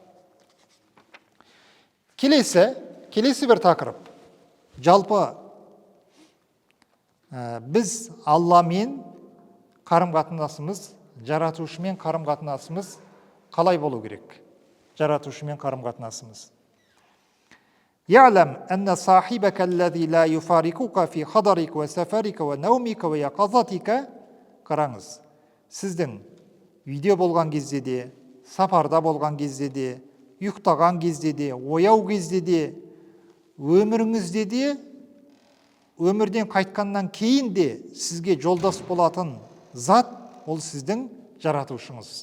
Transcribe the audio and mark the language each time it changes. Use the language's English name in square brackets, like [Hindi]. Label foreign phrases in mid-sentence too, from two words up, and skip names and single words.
[Kazakh] Келесі бір тақырып. Жалпы біз Алламен қарым-қатынасымыз, жаратушымен қарым-қатынасымыз қалай болу керек? Жаратушымен қарым-қатынасымыз. [Arabic] يعلم أن صاحبك الذي لا يفارقك في حضرك وسفرك ونومك ويقظتك. [Kazakh] Қараңыз, сіздің үйде болған кезде де, сапарда болған кезде де, ұйықтаған кезде де, ояу кезде де, өміріңізде де, өмірден қайтқаннан кейін де сізге жолдас болатын зат ол сіздің жаратушыңыз.